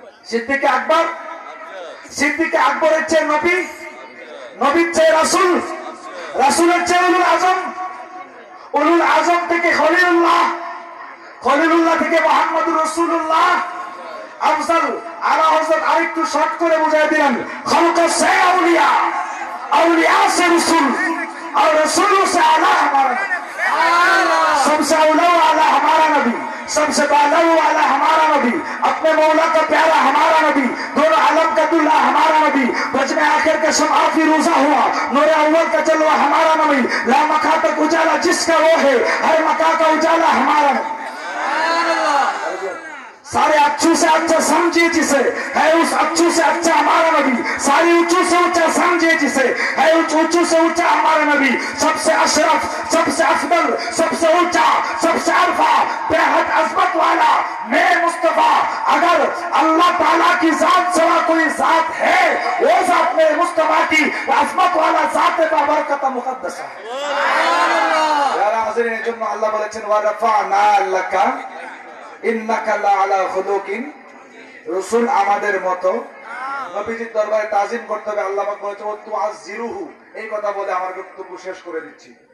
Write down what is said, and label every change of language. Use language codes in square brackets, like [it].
[bn] সিদ্দিকে আকবর, সিদ্দিকে আকবরের চেয়ে নবী, নবীর চেয়ে রাসূল, রাসূলের চেয়ে উলুল আজম, উলুল আজম থেকে খলিলুল্লাহ, খলিলুল্লাহ থেকে মুহাম্মদুর রাসূলুল্লাহ আফজাল। আলা হযরত আরেকটু শর্ট করে বুঝাই দিলেন, [hi] খলক সে আউলিয়া, আউলিয়া সে রাসূল, और रसूल से आला हमारा सबसे औला वाला हमारा नबी, सबसे बाला वाला हमारा नबी, अपने मौला का प्यारा हमारा नबी, दोनों आलम का दुल्हा हमारा नबी, बजने आखिर का शम्आ फिरोजा हुआ, नूरे अव्वल का जलवा हमारा नबी, ला मका तक उजाला जिसका वो है, हर मका का उजाला हमारा नबी। सारे अच्छू से अच्छा समझिए जिसे, है उस अच्छू से अच्छा हमारा नबी, सारी ऊंचू से ऊंचा समझिए जिसे, है उस ऊंचू से ऊंचा हमारा नबी, सबसे अशरफ, सबसे अफदल, सबसे ऊंचा, सबसे अरफा, बेहद अजमत वाला मैं मुस्तफा। अगर अल्लाह ताला की जात सिवा कोई जात है, वो जात में मुस्तफा की अजमत वाला जात बाबरकत मुकद्दस है। [bn] यारा हाजिरीन, এর জন্য আল্লাহ বলেছেন [ar] ওয়া রাফা'না লাকা ইন্নাকা লাআলা খুলুকিন। [bn] রাসূল আমাদের মতো নবীজির দরবারে তাজিম করতে হবে। আল্লাহ পাক বলেছেন ওয়া তুআযিরুহু। এই কথা বলে আমার বক্তব্য শেষ করে দিচ্ছি।